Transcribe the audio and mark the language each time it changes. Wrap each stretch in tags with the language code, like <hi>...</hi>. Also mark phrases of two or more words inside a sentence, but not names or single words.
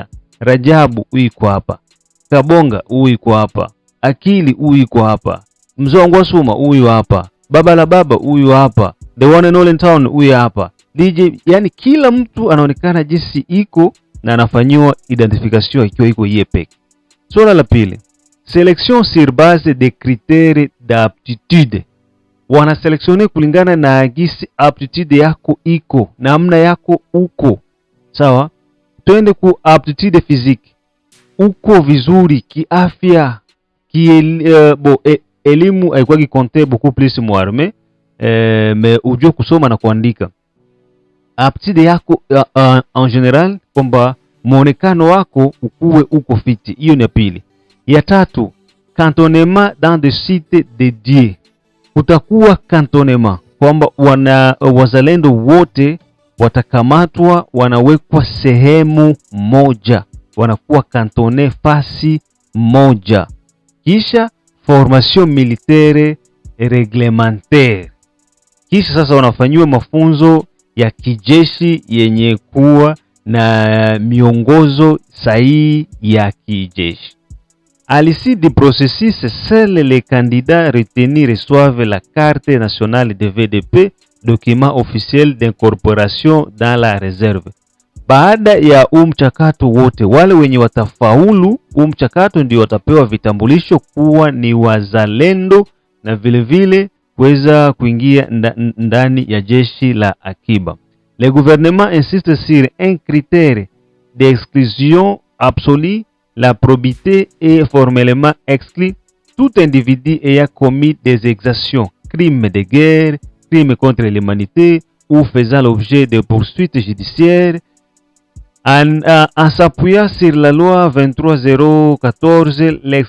<sw>Rajabu huyu kwa hapa, Kabonga huyu kwa hapa, Akili huyu kwa hapa, Mzongo Suma huyu hapa, Baba la Baba huyu hapa, The One and All in Town huyu hapa, DJ. Yani kila mtu anaonekana jinsi iko na anafanywa identification ikiwa iko yepeke. Swala la pili,</sw> <fr>selection sur base de critères d'aptitude.</fr> <sw>Wana selectionner kulingana na gisi aptitude yako iko, namna yako uko. Sawa? Twende ku</sw> <fr>aptitude physique.</fr> <sw>Uko vizuri kiafya, elimu haikuwa</sw> <fr>compter beaucoup plus</fr> <sw>mu armée, mais ujue kusoma na kuandika. Aptitude yako</sw> <fr>en general,</fr> <sw>kwamba muonekano wako ukuwe uko fiti. Hiyo ni ya pili. Ya tatu,</sw> <fr>cantonnement dans des sites dédiés.</fr> <sw>Kutakuwa cantonnement kwamba wazalendo wote watakamatwa, wanawekwa sehemu moja, wanakuwa kantone fasi moja.</sw> <fr>Kisha formation militaire reglementaire.</fr> <sw>Kisha sasa wanafanywa mafunzo ya kijeshi yenye kuwa na miongozo sahihi ya kijeshi.</sw> <fr>À l'issue du processus, seuls les candidats retenus reçoivent la carte nationale de VDP, document officiel d'incorporation dans la réserve.</fr> <sw>Baada ya mchakato wote, wale wenye watafaulu mchakato ndio watapewa vitambulisho kuwa ni wazalendo, na vile vile kuweza kuingia ndani ya jeshi la akiba.</sw> <fr>Le gouvernement insiste sur un critère d'exclusion absolue. La probité est formellement exclue tout individu ayant commis des exactions, crimes de guerre, crimes contre l'humanité ou faisant l'objet de poursuites judiciaires En s'appuyant sur la loi 23014,</fr>